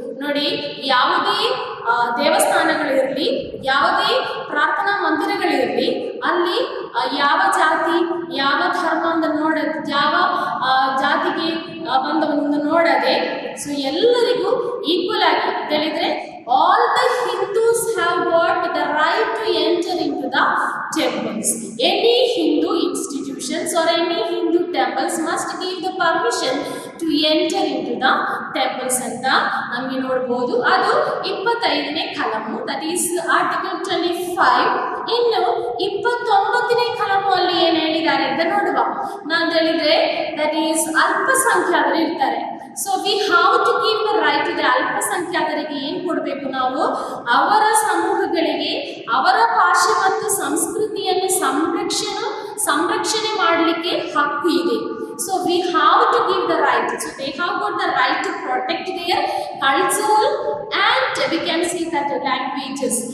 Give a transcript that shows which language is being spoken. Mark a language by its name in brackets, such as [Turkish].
[Kannada] ನೋಡಿ, ಯಾವುದೇ ದೇವಸ್ಥಾನಗಳಿರಲಿ, ಯಾವುದೇ ಪ್ರಾರ್ಥನಾ ಮಂದಿರಗಳಿರಲಿ, ಅಲ್ಲಿ ಯಾವ ಜಾತಿ ಯಾವ ಧರ್ಮ ಅಂತ ಯಾವ ಜಾತಿಗೆ ಬಂದವನ್ನು ನೋಡದೆ ಸೊ ಎಲ್ಲರಿಗೂ ಈಕ್ವಲ್ ಆಗಿ ಹೇಳಿದ್ರೆ [English] all the Hindus have got the right to enter into the temples. Any Hindu institutions or any Hindu temples must give the permission to enter into the temples [Kannada] ಅಂತ ನಮಗೆ ನೋಡಬಹುದು. ಅದು 25ನೇ ಕಲಮು, [English] That is article 25. [Kannada] ಇನ್ನು 29ನೇ ಕಲಮು ಅಲ್ಲಿ ಏನು ಹೇಳಿದ್ದಾರೆ ಅಂತ ನೋಡುವ. ನಾನು ಹೇಳಿದ್ರೆ [English] that is [Kannada] ಅಲ್ಪಸಂಖ್ಯಾತರು ಇರ್ತಾರೆ. [English] so we have to give the right to the [Kannada] ಅಲ್ಪಸಂಖ್ಯಾತರಿಗೆ ಏನು ಕೊಡಬೇಕು ನಾವು? ಅವರ ಸಮೂಹಗಳಿಗೆ ಅವರ ಭಾಷೆ ಮತ್ತು ಸಂಸ್ಕೃತಿಯನ್ನು ಸಂರಕ್ಷಣೆ ಮಾಡಲಿಕ್ಕೆ ಹಕ್ಕು ಇದೆ. [English] So we have to give the right. So they have got the right to protect their cultural and we can see that languages.